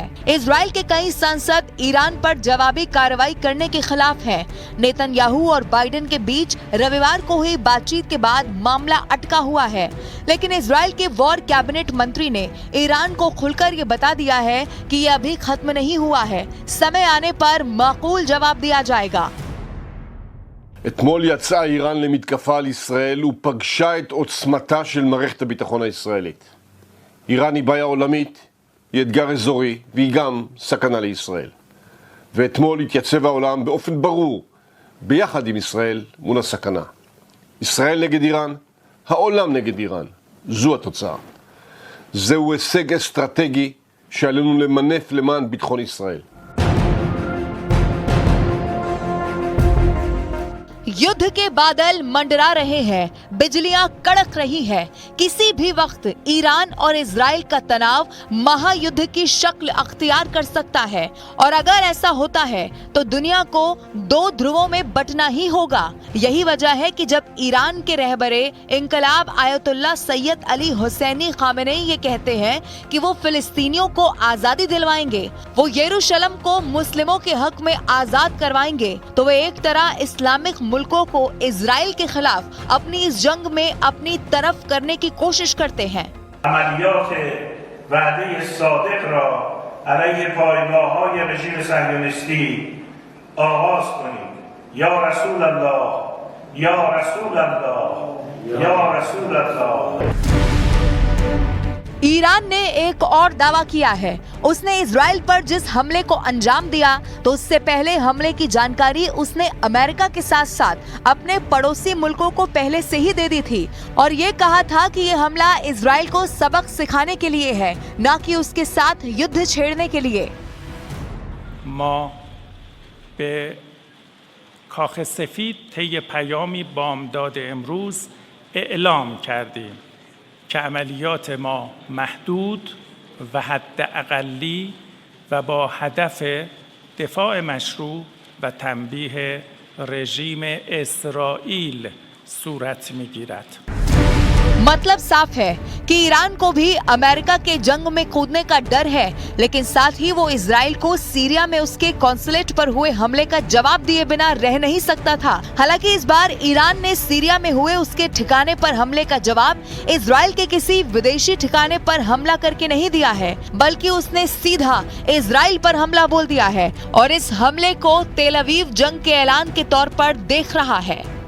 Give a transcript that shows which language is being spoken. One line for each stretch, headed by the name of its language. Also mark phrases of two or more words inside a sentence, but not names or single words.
Hindi: इजराइल के कई सांसद ईरान पर जवाबी कार्रवाई करने के खिलाफ हैं। नेतन्याहू और बाइडेन के बीच रविवार को हुई बातचीत के बाद मामला अटका हुआ है, लेकिन इजराइल के
English: war cabinet
Hindi: मंत्री ने ईरान को खुलकर ये बता दिया है कि ये अभी खत्म नहीं हुआ है, समय आने पर माकूल जवाब दिया जाएगा।
Hebrew: אתמול יצאה איראן למתקפה על ישראל ופגשה את עוצמתה של מערכת הביטחון הישראלית. איראן היא בעיה עולמית, היא אתגר אזורי והיא גם סכנה לישראל. ואתמול התייצב העולם באופן ברור ביחד עם ישראל מול הסכנה. ישראל נגד איראן, העולם נגד איראן. זו התוצאה. זהו הישג אסטרטגי שעלינו למנף למען ביטחון ישראל.
Hindi: युद्ध के बादल मंडरा रहे हैं, बिजलियां कड़क रही है। किसी भी वक्त ईरान और इजराइल का तनाव महायुद्ध की शक्ल अख्तियार कर सकता है, और अगर ऐसा होता है तो दुनिया को दो ध्रुवों में बंटना ही होगा। यही वजह है कि जब ईरान के रहबरे इंकलाब आयतुल्लाह सैयद अली हुसैनी खामेनेई ये कहते हैं कि वो फिलिस्तीनियों को आजादी दिलवाएंगे, वो यरूशलेम को मुस्लिमों के हक में आजाद करवाएंगे, तो वे एक तरह इस्लामिक मुल्कों को इजराइल के खिलाफ अपनी इस जंग में अपनी तरफ करने की कोशिश करते हैं।
Persian: عملیات وعده صادق را علیه پایگاه‌های رژیم صهیونیستی آغاز کنید.
Arabic: یا رسول الله، یا رسول الله، یا رسول الله.
Hindi: ईरान ने एक और दावा किया है। उसने इजराइल पर जिस हमले को अंजाम दिया तो उससे पहले हमले की जानकारी उसने अमेरिका के साथ साथ अपने पड़ोसी मुल्कों को पहले से ही दे दी थी, और ये कहा था कि ये हमला इजराइल को सबक सिखाने के लिए है, न कि उसके साथ युद्ध छेड़ने के लिए।
Persian: ما به کاخ سفید طی پیامی بامداد امروز اعلام کردیم که عملیات ما محدود و حداقلی و با هدف دفاع مشروع و تنبیه رژیم اسرائیل صورت می‌گیرد.
Hindi: मतलब साफ है कि ईरान को भी अमेरिका के जंग में कूदने का डर है, लेकिन साथ ही वो इजराइल को सीरिया में उसके कॉन्सुलेट पर हुए हमले का जवाब दिए बिना रह नहीं सकता था। हालांकि इस बार ईरान ने सीरिया में हुए उसके ठिकाने पर हमले का जवाब इजराइल के किसी विदेशी ठिकाने पर हमला करके नहीं दिया है, बल्कि उसने सीधा इजराइल पर हमला बोल दिया है, और इस हमले को तेल अवीव जंग के ऐलान के तौर पर देख रहा है।